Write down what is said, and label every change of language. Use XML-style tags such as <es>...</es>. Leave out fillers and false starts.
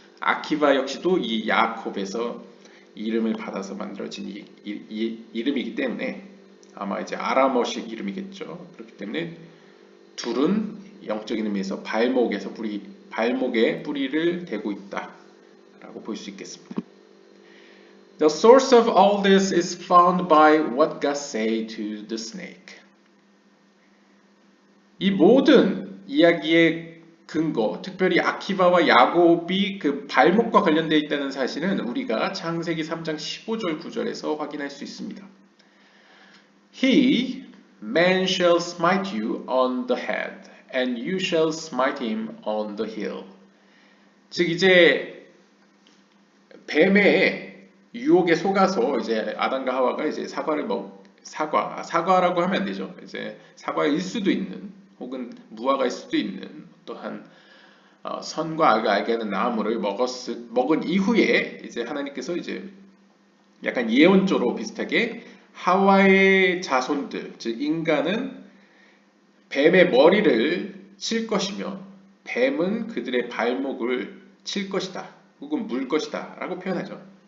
<ko>아키바 역시도 이 야콥에서 이름을 받아서 만들어진 이름이기 때문에 아마 이제 아람어식 이름이겠죠. 그렇기 때문에 둘은 영적인 의미에서 발목에 뿌리를 대고 있다라고 볼 수 있겠습니다.</ko> <en>The source of all this is found by what God said to the snake.</en> <ko>이 모든 이야기의 근거, 특별히 아키바와 야곱이 그 발목과 관련되어 있다는 사실은 우리가 창세기 3장 15절 9절에서 확인할 수 있습니다.</ko> <en>He, man shall smite you on the head, and you shall smite him on the heel.</en> <ko>즉 이제 뱀의 유혹에 속아서 이제 아담과 하와가 이제 사과를 사과라고 하면 안 되죠. 이제 사과일 수도 있는 혹은 무화과일 수도 있는 또한 선과 악을 알게 하는 나무를 먹은 이후에 이제 하나님께서 이제 약간 예언조로 비슷하게 하와의 자손들, 즉 인간은 뱀의 머리를 칠 것이며 뱀은 그들의 발목을 칠 것이다 혹은 물 것이다 라고 표현하죠.</ko>